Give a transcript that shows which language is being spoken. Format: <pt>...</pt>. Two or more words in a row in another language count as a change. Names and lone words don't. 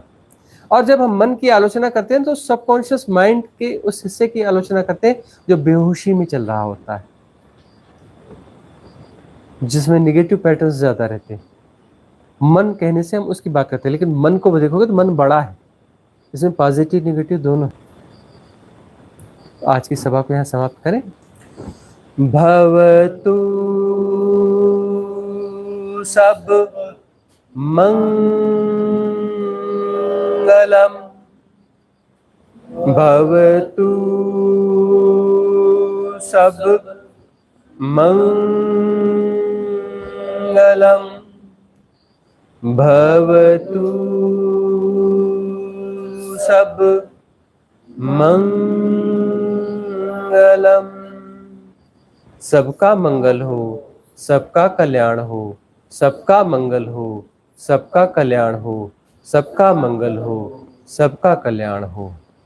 <hi>और जब हम मन की आलोचना करते हैं तो</hi> <en>subconscious mind</en> <hi>के उस हिस्से की आलोचना करते हैं जो बेहोशी में चल रहा होता है, जिसमें</hi> <en>negative patterns</en> <hi>ज्यादा रहते हैं। मन कहने से हम उसकी बात करते हैं, लेकिन मन को देखोगे तो मन बड़ा है, इसमें</hi> <en>positive negative</en> <hi>दोनों। आज की सभा को यहाँ समाप्त करें।</hi> <pi>भवतु सब मंगलम, भवतु सब मंगलम, भवतु सब मंगलम।</pi> <hi>सबका मंगल हो, सबका कल्याण हो, सबका मंगल हो, सबका कल्याण हो, सबका मंगल हो, सबका कल्याण हो।</hi>